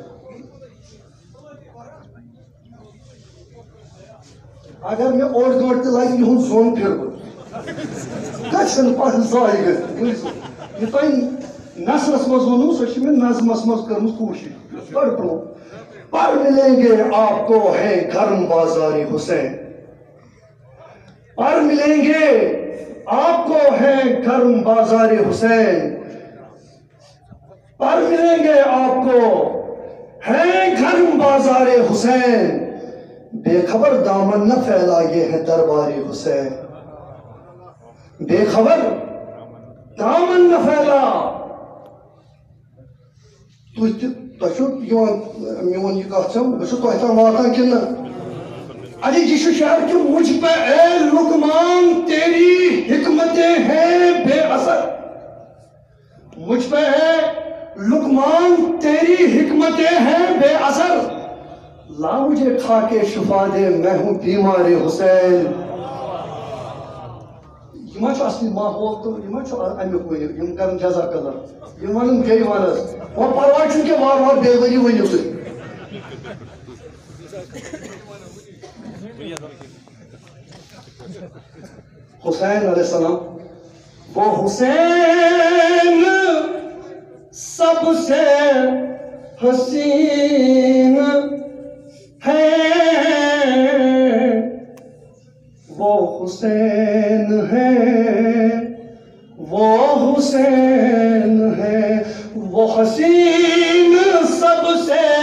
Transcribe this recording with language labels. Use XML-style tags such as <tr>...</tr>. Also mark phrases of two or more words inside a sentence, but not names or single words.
<ks>اگر مےٚ اوٚڑ گٲنٛٹہٕ تہِ لگہِ یِہُنٛد زوٚن پھِرٕ بہٕ گژھِ نہٕ پتہٕ ضایہِ گٔژھِتھ یہِ تۄہہِ نثرس منٛز ووٚنوٕ سۄ چھِ مےٚ نظمس منٛز کٔرمٕژ کوٗشِش بڑٕ برٛونٛہہ</ks> <ur>پر ملیں گے آپ کو ہے گرم بازار حسین پر ملیں گے آپ کو ہے گرم بازار حسین پر ملیں گے آپ کو ہے گرم بازار حسین بے خبر دامن نہ پھیلائے ہے دربار حسین بے خبر دامن نہ پھیلا</ur> <ks>تۄہہِ چھُو یِوان میون یہِ کتھ چھم بہٕ چھُس تۄہہِ تام واتان کِنہٕ نہ اجے یہِ چھُ شعر</ks> <ur>کہ مجھ پہ اے لقمان تیری حکمتیں ہیں بے اثر مجھ پہ اے لقمان تیری حکمتیں ہیں بے اثر لا مجھے کھا کے شفا دے میں ہوں بیمار حسین</ur> <ks>یہ ما چھُ اصلی ماحول تہٕ یہِ ما چھُ امیُک ؤنِو یِم کرن</ks> <ar>جزاک اللہ</ar> <ks>یِم ونن بیٚیہِ وَن حظ وۄنۍ پرواے چھُنہٕ کینٛہہ وارٕ وارٕ بیٚیہِ ؤری ؤنِو تُہۍ حسین</ks> <ar>علیہ السلام</ar> <ur>وہ حسین سب سے حسین ہے وہ حسین ہے وہ حسین ہے وہ حسین سب سے</ur>